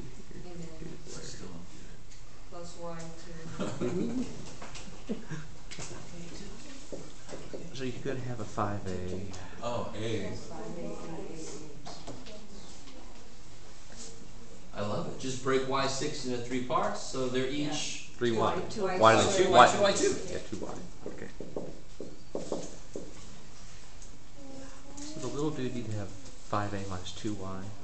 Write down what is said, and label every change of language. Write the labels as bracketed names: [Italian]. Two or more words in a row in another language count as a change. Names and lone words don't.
[English] And then plus Y to So you could have a 5A. oh, A. 5A. I love it. Just break Y6 into 3 parts, so they're each 3Y. Two Y. Y Two Y2, Y. Y2, Y2. Yeah, 2Y. Okay. So the little dude need to have 5A minus 2Y.